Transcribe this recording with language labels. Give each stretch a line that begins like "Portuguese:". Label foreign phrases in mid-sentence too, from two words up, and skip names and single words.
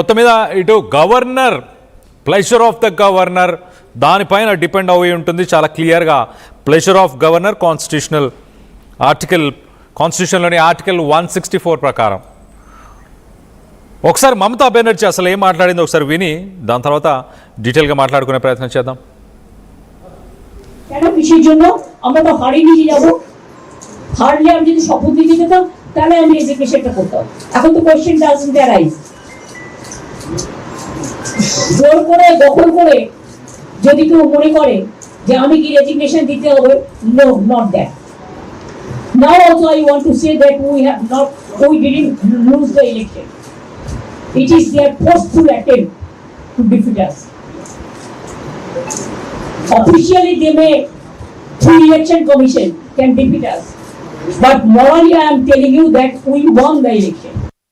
Telugu: మొత్తం మీద ఇటు గవర్నర్,
English: pleasure of the governor
Telugu: దానిపైన డిపెండ్ అయి ఉంటుంది చాలా క్లియర్గా.
English: pleasure of governor
Telugu: కాన్స్టిట్యూషన్లోని ఆర్టికల్ 164 ప్రకారం. ఒకసారి మమతా బెనర్జీ అసలు ఏం మాట్లాడిందో ఒకసారి విని దాని తర్వాత డీటెయిల్గా మాట్లాడుకునే ప్రయత్నం చేద్దాం.
Bangla: কেন কিসের জন্য আমরা তো হারিয়ে নিয়ে যাবো, হারলে আমি যদি শপথ দিতে যেতাম তাহলে আমি এডুকেশনটা করতাম। এখন তো
English: question doesn't arise.
Bangla: জোর করে দখল করে যদি কেউ মনে করে যে আমি কি রেজিগনেশন দিতে হবে,
English: No, not that. Now also I want to say that we didn't lose the election. It is their forceful attempt to defeat us. Officially they may, through election commission, can defeat us, but morally I am telling you that we won the election.